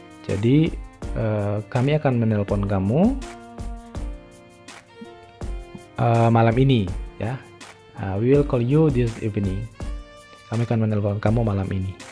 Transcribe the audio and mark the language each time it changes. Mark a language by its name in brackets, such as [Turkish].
[Indonesian] Jadi kami akan menelpon kamu malam ini, ya. [English] We will call you this evening. [Indonesian] Kami akan menelpon kamu malam ini.